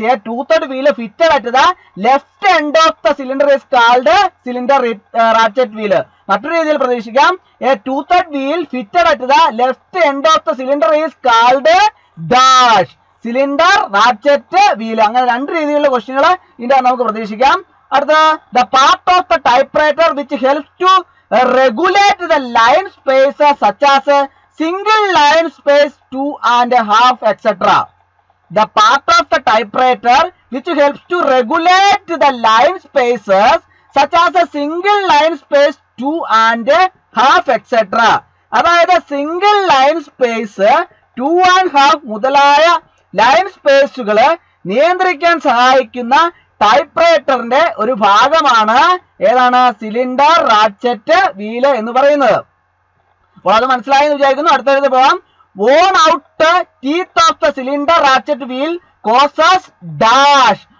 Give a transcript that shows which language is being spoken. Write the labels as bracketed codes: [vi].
[en] A ടൂത്തേർഡ് wheel fitted at the left end of the cylinder is called cylinder ratchet wheel. [ml] മറ്റൊരു രീതിയിൽ പ്രതീക്ഷിക്കാം. [en] A ടൂത്തേർഡ് wheel fitted at the left end of the cylinder is called dash cylinder ratchet wheel. [ml] അങ്ങനെ രണ്ട് രീതിയിലുള്ള ക്വസ്റ്റ്യനുകൾ ഇതിന്റെ നമുക്ക് പ്രതീക്ഷിക്കാം. അടുത്ത, [en] The part of the typewriter which helps to regulate the line spaces such as single line space, 2.5, etc. The part of the typewriter which helps to regulate the line spaces such as a single line space, 2.5, etc. [ml] അതായത് single line space 2.5 മുതലായ line സ്പേസുകളെ നിയന്ത്രിക്കാൻ സഹായിക്കുന്ന ടൈപ്പ്റൈറ്ററിന്റെ ഒരു ഭാഗമാണ് ഏതാണ് cylinder ratchet wheel എന്ന് പറയുന്നത്. അപ്പോൾ അത് മനസ്സിലായെന്ന് വിചാരിക്കുന്നു. അടുത്തത് പോകാം. [en] Worn out teeth of the cylinder ratchet wheel causes dash.